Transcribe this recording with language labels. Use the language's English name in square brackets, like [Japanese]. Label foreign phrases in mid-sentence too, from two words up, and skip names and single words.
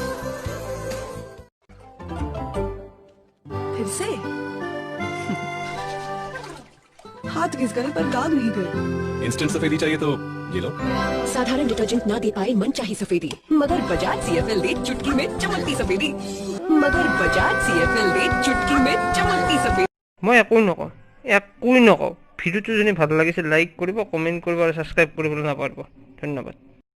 [Hindi] फिर से हाथ घिस गए पर दाग नहीं गए। इंस्टेंट सफेदी चाहिए तो ये लो। साधारण डिटर्जेंट ना दे पाए मन चाही सफेदी, मगर बजाज CFL दे चुटकी में चमकती सफेदी। मगर बजाज CFL दे चुटकी में चमकती सफेदी। [Assamese] মই একোই নকওঁ। ভিডিঅ'টো যদি ভাল লাগিছে লাইক কৰিব, কমেণ্ট কৰিব আৰু ছাবস্ক্ৰাইব কৰিবলৈ নাপাহৰিব। ধন্যবাদ।